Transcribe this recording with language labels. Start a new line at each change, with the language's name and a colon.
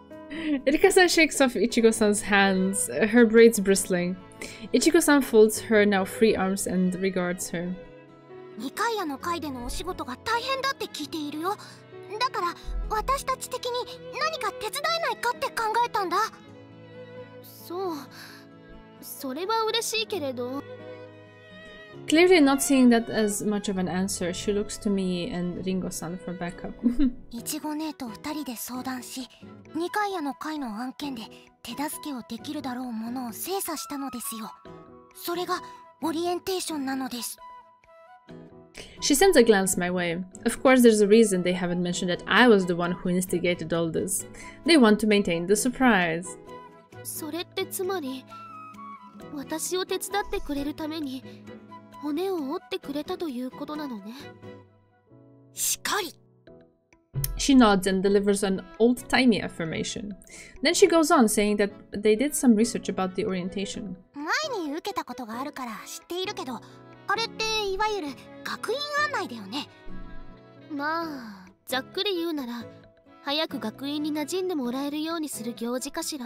English: Rika-san shakes off Ichigo-san's hands, her braids bristling. Ichigo-san folds her now free arms and regards her.
Japanese: 2回の会でのお仕事が大変だって聞いているよ。だから私たち的に何か手伝えないかって考えたんだ。そう、それは嬉しいけれど。
English: Clearly not seeing that as much of an answer, she looks to me and Ringo-san for backup.
Japanese: いちご姉と2人で相談し、2回の会の案件で手助けをできるだろうものを精査したのですよ。それがオリエンテーションなのです。
English: She sends a glance my way. Of course, there's a reason they haven't mentioned that I was the one who instigated all this. They want to maintain the surprise.
Japanese: それってつまり、私を手伝ってくれるために骨を折ってくれたということなのね。しかり。
English: She nods and delivers an old-timey affirmation. Then she goes on saying that they did some research about the orientation.
Japanese: 前に受けたことがあるから知っているけど、あれっていわゆる学院案内だよね。まあざっくり言うなら早く学院に馴染んでもらえるようにする行事かしら。